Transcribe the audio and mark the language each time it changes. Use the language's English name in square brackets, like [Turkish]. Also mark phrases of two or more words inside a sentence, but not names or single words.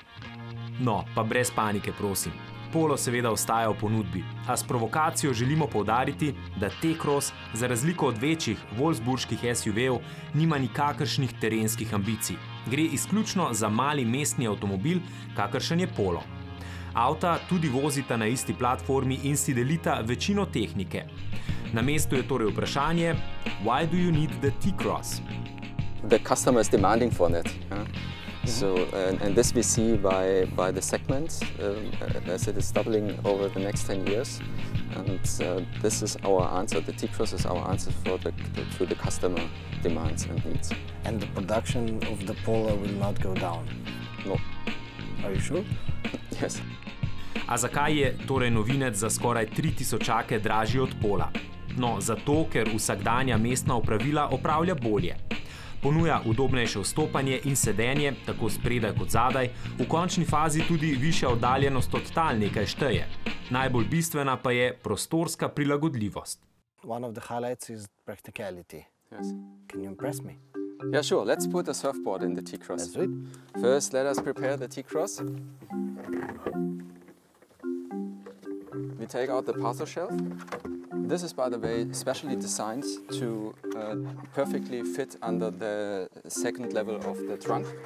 [Slovenian] No, pa brez panike, prosim. Polo seveda ostaja v ponudbi, a s provokacijo želimo poudariti, da T-Cross, za razliko od večjih wolfsburških SUV-jev, nima nikakršnih terenskih ambicij. Gre izključno za mali mestni avtomobil, kakršen je Polo. Avta tudi vozita na isti platformi in si delita večino tehnike. Na mestu je torej vprašanje, [English] why do you need the T-Cross? The customer is demanding for it. So, and this we see by the segments as it is doubling over the next 10 years. And this is our answer. The T-Cross is our answer to the customer demands and needs. And the production of the Polo will not go down? No. Are you sure? Yes. [Slovenian] A zakaj je torej novinec za skoraj 3000 dražji od Pola? No, zato, ker vsakdanja mestna opravila opravlja bolje. Ponuja udobnejše vstopanje in sedenje, tako spredaj kot zadaj, v končni fazi tudi višja oddaljenost od tal nekaj šteje. Najbolj bistvena pa je prostorska prilagodljivost. [English] One of the highlights is practicality. Yes. Can you impress me? Yeah, sure. Let's put a surfboard in the T-Cross. Let's do it. First, let us prepare the T-Cross. We take out the parcel shelf. This is, by the way, specially designed to perfectly fit under the second level of the trunk.